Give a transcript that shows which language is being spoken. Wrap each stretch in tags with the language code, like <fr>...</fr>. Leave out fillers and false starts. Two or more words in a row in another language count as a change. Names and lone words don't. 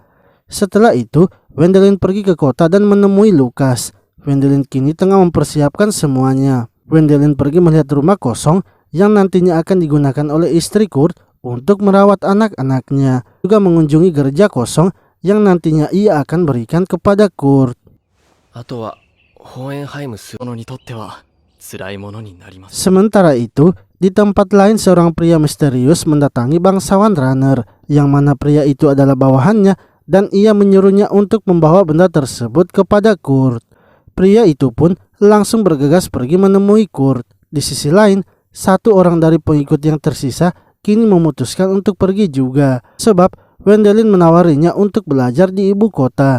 <id>Setelah itu, Wendelin pergi ke kota dan menemui Lukas. Wendelin kini tengah mempersiapkan semuanya. Wendelin pergi melihat rumah kosong yang nantinya akan digunakan oleh istri Kurt untuk merawat anak-anaknya. Juga mengunjungi gereja kosong yang nantinya ia akan berikan kepada Kurt.</id> <ja>あとはホーエンハイムス者にとっては辛いものになります。</ja> <id>Sementara itu, di tempat lain seorang pria misterius mendatangi bangsawan Runner, yang mana pria itu adalah bawahannya dan ia menyuruhnya untuk membawa benda tersebut kepada Kurt. Pria itu pun langsung bergegas pergi menemui Kurt. Di sisi lain, satu orang dari pengikut yang tersisa kini memutuskan untuk pergi juga, sebab Wendelin menawarinya untuk belajar di ibu kota.</id>